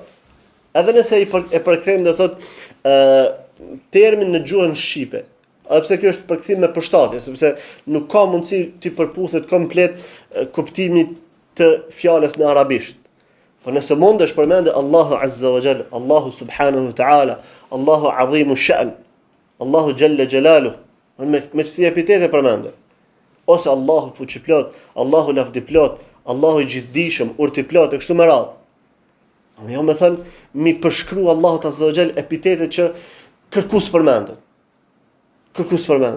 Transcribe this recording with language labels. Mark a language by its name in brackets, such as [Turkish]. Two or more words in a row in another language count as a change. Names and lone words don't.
[Albanian] Edhe nëse e përkthejmë do thot termin në gjuhën shqipe. edhe pse kjo është përkthim me përshtatje, sepse nuk ka mundësi të përputhet komplet kuptimi të fjalës në arabisht. [Arabic] Po nëse mundesh përmendë الله عز وجل الله سبحانه وتعالى الله عظيم الشأن الله جل جلاله, [Albanian] me çsi epitete përmendë. Ose Allahu fuqiplot, Allahu lavdiplot, Allahu i gjithdijshëm, urtiplot e kështu me radhë. Jo me thënë, mi përshkru [Arabic] الله عز وجل [Albanian] epitete që kërkus përmendën. Kërkus përmendën.